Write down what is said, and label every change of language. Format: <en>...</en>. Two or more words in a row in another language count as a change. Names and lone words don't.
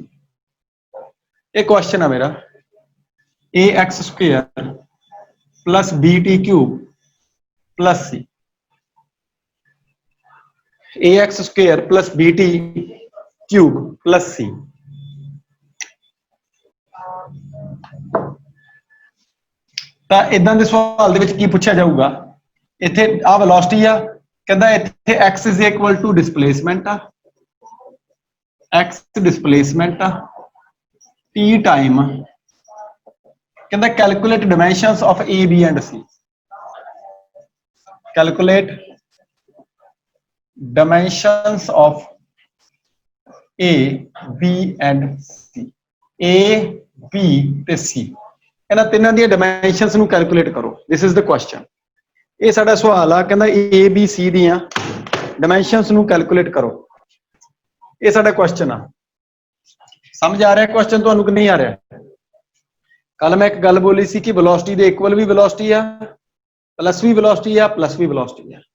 <hi>ये क्वेश्चन है मेरा,</hi> <en>ax square plus bt cube plus c, ax square plus bt cube plus c।</en> <pa>ਤਾਂ ਇਦਾਂ ਦੇ ਸਵਾਲ ਦੇ ਵਿੱਚ ਕੀ ਪੁੱਛਿਆ ਜਾਊਗਾ? ਇੱਥੇ ਆ ਵੈਲੋਸਿਟੀ ਆ, ਕਹਿੰਦਾ ਇੱਥੇ</pa> <en>x is equal to displacement</en> <pa>ਆ,</pa> <en>x displacement</en> <pa>ਆ,</pa> <en>t time, कहता calculate dimensions of a, b and c। calculate dimensions of a, b and c। a,</en> <pa>b ਤੇ c ਇਹਨਾਂ ਤਿੰਨਾਂ ਦੀਆਂ dimensions ਨੂੰ calculate ਕਰੋ।</pa> <en>this is the question।</en> <pa>ਇਹ ਸਾਡਾ ਸਵਾਲ ਆ, ਕਹਿੰਦਾ a, b, c ਦੀਆਂ dimensions ਨੂੰ calculate ਕਰੋ। ਇਹ ਸਾਡਾ question ਆ। ਸਮਝ ਆ ਰਿਹਾ question ਤੁਹਾਨੂੰ ਕਿ ਨਹੀਂ ਆ ਰਿਹਾ? ਕੱਲ ਮੈਂ ਇੱਕ ਗੱਲ ਬੋਲੀ ਸੀ ਕਿ ਵੈਲੋਸਿਟੀ ਦੇ ਇਕੁਅਲ ਵੀ ਵੈਲੋਸਿਟੀ ਆ, ਪਲੱਸ ਵੀ ਵੈਲੋਸਿਟੀ ਆ, ਪਲੱਸ ਵੀ ਵੈਲੋਸਿਟੀ ਆ।</pa>